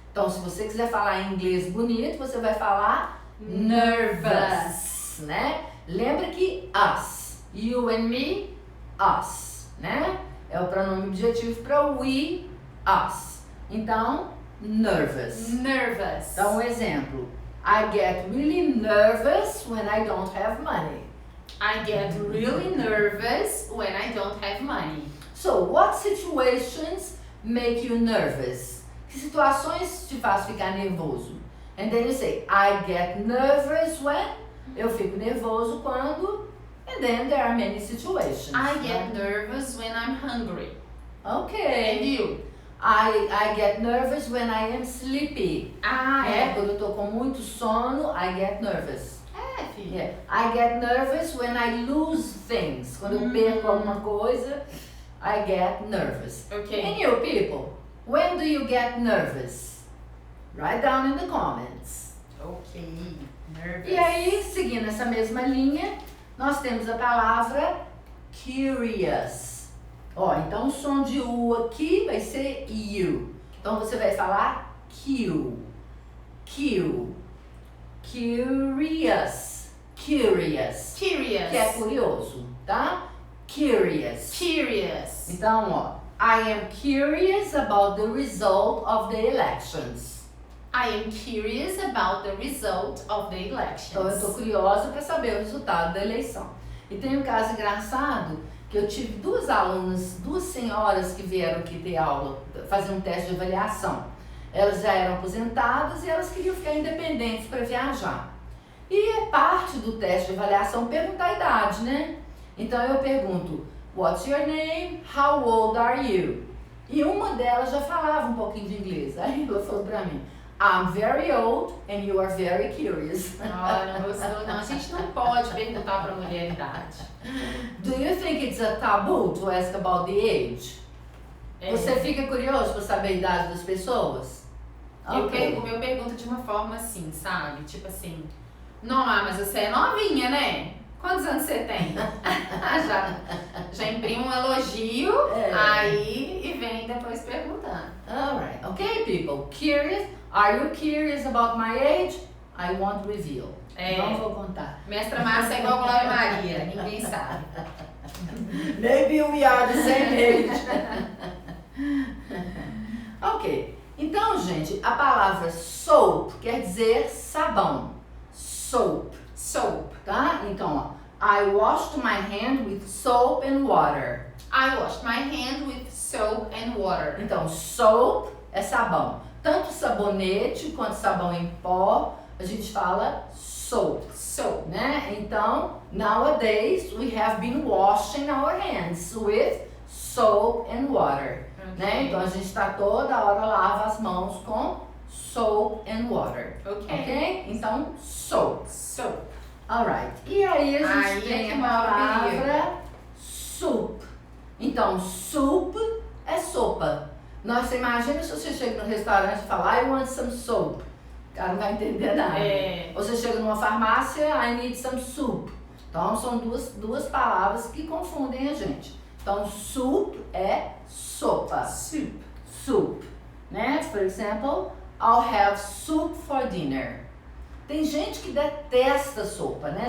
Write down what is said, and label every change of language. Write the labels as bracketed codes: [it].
[pt] Então, se você quiser falar em inglês bonito, você vai falar nervous, né? Lembra que us, you and me, us, né? É o pronome objetivo para we, us. Então, nervous. Nervous. Então, um exemplo. [en] I get really nervous when I don't have money. I get really nervous when I don't have money. So, what situations make you nervous? [pt] Que situações te faz ficar nervoso? [en] And then you say, I get nervous when? [pt] Eu fico nervoso quando? [en] And then there are many situations. I get nervous when I'm hungry. And Okay. you? I get nervous when I am sleepy. Ah, [pt] Quando eu tô com muito sono, [en] I get nervous. [pt] É, filho. [en] Yeah. I get nervous when I lose things. [pt] Quando eu perco alguma coisa, [en] I get nervous. Okay. And you people, when do you get nervous? Write down in the comments. Okay. Nervous. [pt] E aí, seguindo essa mesma linha, nós temos a palavra curious. Ó, então o som de U aqui vai ser U. Então você vai falar Q. Q. Curious. Curious. Curious. Que é curioso, tá? Curious. Curious. [en] Então, ó, I am curious about the result of the elections. I am curious about the result of the elections. [pt] Então, eu tô curiosa para saber o resultado da eleição. E tem um caso engraçado que eu tive 2 alunas, 2 senhoras que vieram aqui ter aula, fazer um teste de avaliação. Elas já eram aposentadas e elas queriam ficar independentes para viajar. E é parte do teste de avaliação perguntar a idade, né? Então eu pergunto, [en] what's your name? How old are you? [pt] E uma delas já falava um pouquinho de inglês. Aí ela falou pra mim, [en] I'm very old and you are very curious. [pt] Ah, não gostou não. A gente não pode perguntar pra mulher a idade. [en] Do you think it's a taboo to ask about the age? [pt] É. Você fica curioso para saber a idade das pessoas? Ok. Eu pergunto de uma forma assim, sabe? Tipo assim, não, mas você é novinha, né? Quantos anos você tem? já imprime um elogio, aí e vem depois perguntando. [en] Alright. Okay, people. Curious? Are you curious about my age? I won't reveal. [pt] Não vou contar. Mestra Márcia é igual Glória Maria, ninguém sabe. [en] Maybe we are the same age. [pt] Ok. Então, gente, a palavra soap quer dizer sabão. Soap. Soap. Tá? Então, ó. [en] I washed my hand with soap and water. I washed my hand with soap and water. [pt] Então, soap é sabão. Tanto sabonete quanto sabão em pó, a gente fala soap. Soap. Né? [en] Então, nowadays we have been washing our hands with soap and water. [pt] Né? Então, a gente tá toda hora lava as mãos com [en] soap and water. [pt] Ok? Então, soap. Soap. Alright. E aí a gente tem que a maravilha. palavra soup. Então, soup é sopa. Você imagina se você chega no restaurante e fala, [en] I want some soap. [pt] O cara não vai entender nada. Ou você chega numa farmácia, [en] I need some soup. [pt] Então, são duas palavras que confundem a gente. Então, soup é sopa. Soup. Soup. Né? [en] For example, I'll have soup for dinner. [pt] Tem gente que detesta sopa, né?